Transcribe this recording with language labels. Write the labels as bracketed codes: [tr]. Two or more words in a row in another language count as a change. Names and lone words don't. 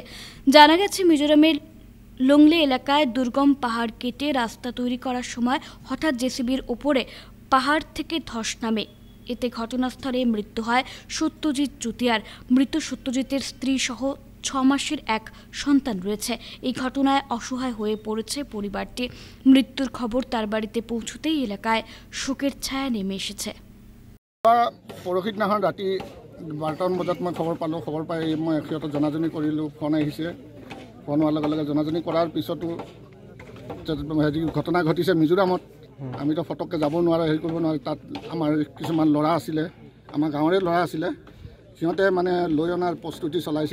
[bn] জানা গেছে, মিজোরামের লংলে এলাকায় দুর্গম পাহাড় কেটে রাস্তা তৈরি করার সময় হঠাৎ জেসিবির ওপরে পাহাড় থেকে ধস নামে। এতে ঘটনাস্থলে মৃত্যু হয় সত্যজিৎ চুতিয়ার। মৃত সত্যজিতের স্ত্রী সহ 6 মাসের এক সন্তান রয়েছে। এই ঘটনায় অসহায় হয়ে পড়েছে পরিবারটি। মৃত্যুর খবর তার বাড়িতে পৌঁছতেই এলাকায় শোকের ছায়া নেমে এসেছে। [as] পৰহি দিনাখন ৰাতি 12টামান বজাত মই খবৰ পালোঁ। খবৰ পাই মই সিহঁতক জনাজনি কৰিলোঁ, ফোন আহিছে। ফোন হোৱাৰ লগে লগে জনাজনি কৰাৰ পিছতো হেৰি ঘটনা ঘটিছে মিজোৰামত। আমিতো ফটককৈ যাব নোৱাৰে, হেৰি কৰিব নোৱাৰে। তাত আমাৰ কিছুমান ল'ৰা আছিলে, আমাৰ গাঁৱৰে ল'ৰা আছিলে, সিহঁতে মানে লৈ অনাৰ প্ৰস্তুতি চলাইছে।